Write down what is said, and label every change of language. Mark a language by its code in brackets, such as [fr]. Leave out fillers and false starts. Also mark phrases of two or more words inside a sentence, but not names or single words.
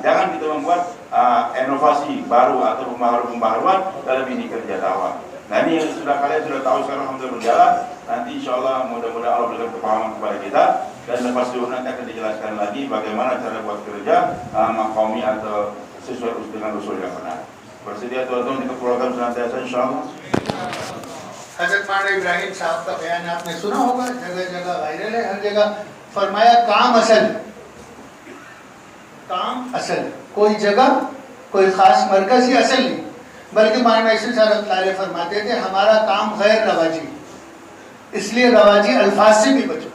[id] Jangan kita membuat inovasi baru atau pembaharuan dalam ini kerja dakwah. Nah ini yang kalian sudah tahu sekarang alhamdulillah berjalan. Nanti [ar] insya Allah [id] mudah-mudahan Allah berikan kepahaman kepada kita, dan lepas itu nanti akan dijelaskan lagi bagaimana cara buat kerja maqami atau sesuai dengan usul yang benar. Bersedia tuan-tuan dikepulaukan senantiasa [ar] insya Allah. [hi] हज़रत मौलाना इब्राहिम साहब का बयान आपने सुना होगा, जगह जगह वायरल है, हर जगह फरमाया काम असल, काम असल, कोई जगह कोई खास मरकज ही असल नहीं, बल्कि मौलाना इस्माइल साहब फरमाते थे हमारा काम गैर रवाजी, इसलिए रवाजी अल्फाज से भी बचो।